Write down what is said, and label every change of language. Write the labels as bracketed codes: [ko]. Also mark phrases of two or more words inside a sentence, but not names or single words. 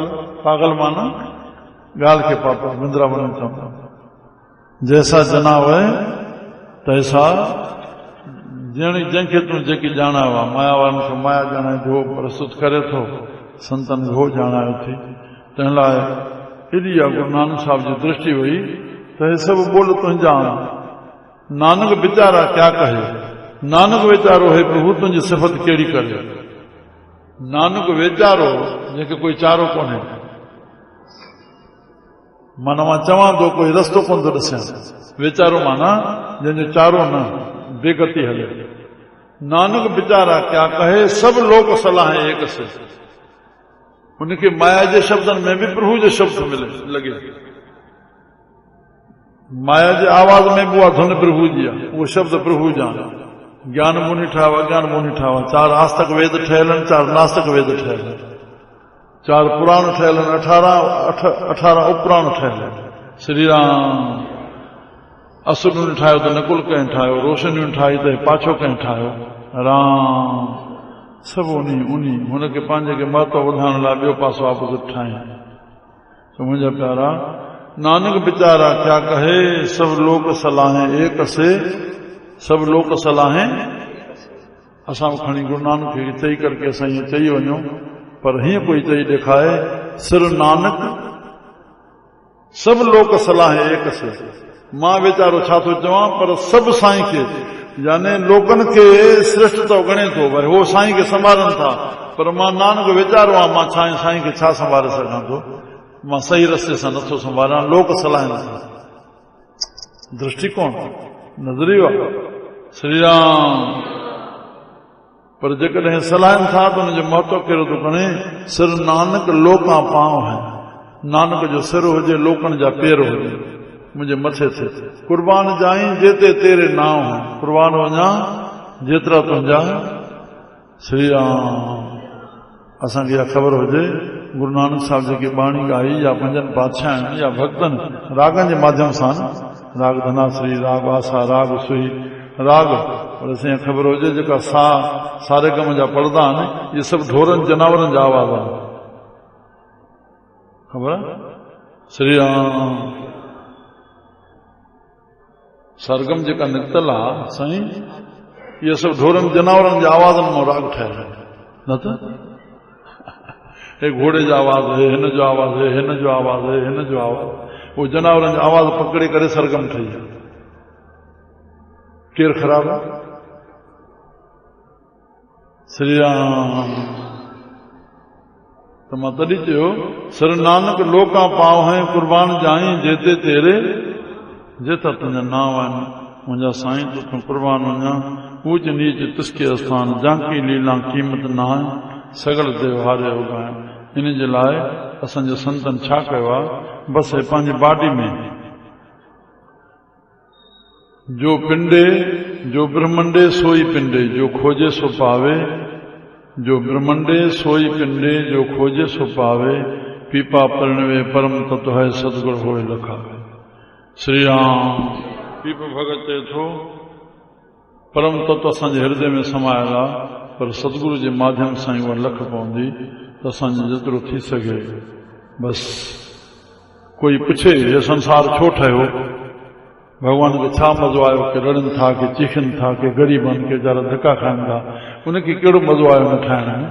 [sd] पागल माना ॻाल्हि खे पातल। वृंदावन में चवंदा जैसा जनावे तैसा, जंहिंखे तूं जेकी ॼाणायो आहे। माया वारनि खे माया ॼाणाए थो, प्रस्तुत करे थो, संतनि खे हो ॼाणायो थी। तंहिं लाइ एॾी आहे गुरु नानक साहिब जी दृष्टि हुई त हे सभु बोल तुंहिंजा। [pa] ਨਾਨਕ ਵੀਚਾਰਾ ਕਿਆ ਕਹੇ, [sd] नानक वीचारो हे प्रभु तुंहिंजी सिफ़त कहिड़ी करे। नानक वीचारो जंहिंखे कोई चारो कोन्हे। माना मां चवां थो कोई रस्तो कोन थो ॾिसां। वीचारो माना जंहिंजो चारो न, बेगति हले। [pa] ਨਾਨਕ ਵੀਚਾਰਾ ਕਿਆ ਕਹੇ, ਸਭ ਲੋਕ ਸਲਾਹ ਏਕ ਸੇ। [sd] उनखे माया जे शब्दनि में बि प्रभु जो शब्द मिले लॻे। माया जे आवाज़ में बि उहा धुन प्रभु जी आहे, उहो शब्द प्रभु जा। ज्ञान मुनि ठाहियो, अज्ञान मुनि ठाहियो। 4 आस्तक वेद ठहियल आहिनि, 4 नास्तक वेद ठहियल आहिनि। 4 पुराण ठहियल आहिनि, 18 उपपुराण ठहियल आहिनि। श्री राम असुरनि ठाहियो त नकुल कंहिं ठाहियो, रोशनियूं ठाही त पाछो कंहिं ठाहियो। राम सभु उनी हुनखे पंहिंजे खे महत्व वधाइण लाइ ॿियो पासो ऑपोज़िट ठाहिनि। तो मुंहिंजा प्यारा, [pa] ਨਾਨਕ ਵੀਚਾਰਾ ਕਿਆ ਕਹੇ, ਸਭ ਲੋਕ ਸਲਾਹੇਂ ਏਕ ਸੇ। ਸਭ ਲੋਕ ਸਲਾਹੇਂ [sd] असां खणी गुरु नानक खे चई करके असां ईअं चई वञूं, पर हीअं कोई चई ॾेखारे सिर नानक [pa] ਸਭ ਲੋਕ ਸਲਾਹ ਏਕ ਸੇ। [sd] मां वीचारो छा थो चवां, पर सब साईं खे यानी लोकन खे श्रेष्ठ तो गणे थो, भाई वो साईं खे संभालनि था, पर मां नानक वीचारो आहे, मां साईं खे छा संभाले सघां थो, मां सही रस्ते सां नथो संभालां, लोक सलाहनि था। दृष्टिकोण नज़रियो आहे श्री राम। पर जेकॾहिं सलाहनि था त हुनजो महत्व कहिड़ो थो खणे, [pa] ਸਿਰ ਨਾਨਕ ਲੋਕਾਂ ਪਾਂਵ ਹੈ, [sd] नानक जो सिर हुजे लोकनि जा पेर हुजे मुंहिंजे मथे ते। [pa] ਕੁਰਬਾਨ ਜਾਈ ਜੇਤੇ ਤੇਰੇ ਨਾਮ ਹੈ, [sd] कुर्बान वञा जेतिरा तुंहिंजा श्री राम। असांखे इहा ख़बर हुजे गुरु नानक साहिब जेकी बाणी ॻाई या पंजनि पातशाहनि या भक्तनि रागनि जे माध्यम सां, राग धनाश्री, राग आसा, राग सुई, राग, पर असांखे ख़बर हुजे जेका सारे गम जा पढ़ंदा आहिनि, इहे सभु ढोरनि जानवरनि जा आवाज़ आहिनि। ख़बर श्री राम। सरगम जेका निकतल आहे साईं, इहे सभु ढोरनि जानवरनि जे आवाज़नि मां राग ठहियल आहे। न त हे घोड़े जो आवाज़ है, हिन जो आवाज़ है, हिन जो आवाज़ है, हिन जो आवाज़, वो जानवरनि जो आवाज़ पकड़े करे सरगम ठही आहे। केरु ख़राबु आहे? श्री राम। तो मां तॾहिं चयो [pa] ਸਰ ਨਾਨਕ ਲੋਕਾਂ ਪਾਵ ਹੈ, ਕੁਰਬਾਨ ਜਾਈ ਜੇਤੇ ਤੇਰੇ [sd] जेता तुंहिंजा नाम आहिनि, मुंहिंजा साईं तूं कुर्बान वञा। [pa] ਊਚ ਨੀਚ ਤਿਸਕੇ ਸਥਾਨ, ਜਾਂਕੀ ਲੀਲਾ ਕੀਮਤ ਨ ਆਹੇ, ਸਗਲ ਤਿਉਹਾਰੇ ਉਗਾਏ। [sd] इन जे लाइ असांजे संतनि छा कयो आहे, बसि पंहिंजी बाडी में [pa] ਜੋ ਪਿੰਡੇ ਜੋ ਬ੍ਰਹਮੰਡੇ ਸੋਈ ਪਿੰਡੇ, ਜੋ ਖੋਜੇ ਸੋ ਪਾਵੇ, ਜੋ ਬ੍ਰਹਮੰਡੇ ਸੋਈ ਪਿੰਡੇ, ਜੋ ਖੋਜੇ ਸੋ ਪਾਵੇ। ਪੀਪਾ ਪਰਿਣਵੇ ਪਰਮ ਤੱਤ ਹੈ, ਸਤਿਗੁਰ ਹੋਏ ਲਖਾਵੇ। [sd] श्री राम। पीप भगत चए थो परम तत्व असांजे हृदय में समायल आहे, पर सतगुरु जे माध्यम सां उहा लख पवंदी त असांजो जेतिरो थी सघे। बस कोई पुछे हे संसार छो ठहियो, भगवान खे छा मज़ो आयो कि रड़नि था, कि चीखनि था, कि ग़रीब आहिनि, कि वीचारा धका खाइनि था, उनखे कहिड़ो मज़ो आयो न ठाहिण में?